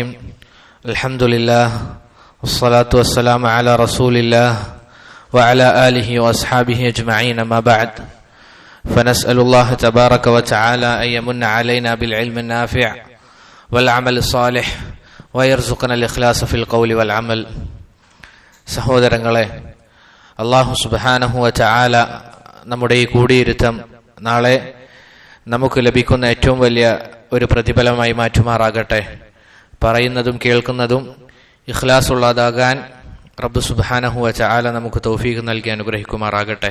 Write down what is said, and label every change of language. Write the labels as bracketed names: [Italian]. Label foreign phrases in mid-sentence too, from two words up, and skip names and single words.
[Arabic] الحمد لله والصلاة والسلام على رسول الله وعلى آله وأصحابه أجمعين. ما بعد، فنسأل الله تبارك وتعالى أن يمن علينا بالعلم النافع والعمل الصالح ويرزقنا الإخلاص في القول والعمل. [Malayalam] സഹോദരങ്ങളെ, [Arabic] الله سبحانه وتعالى [Malayalam] നമ്മുടെ ഈ കൂടിയിരുത്തം നാളെ നമുക്ക് ലഭിക്കുന്ന ഏറ്റവും വലിയ ഒരു പ്രതിഫലമായി മാറ്റുമാറാകട്ടെ. പറയുന്നതും കേൾക്കുന്നതും ഇഖ്ലാസ് ഉള്ളതാകാൻ റബ്ബ് [Arabic] سبحانه وتعالى [Malayalam] നമുക്ക് തൗഫീഖ് നൽകി അനുഗ്രഹിക്കുമാറാകട്ടെ.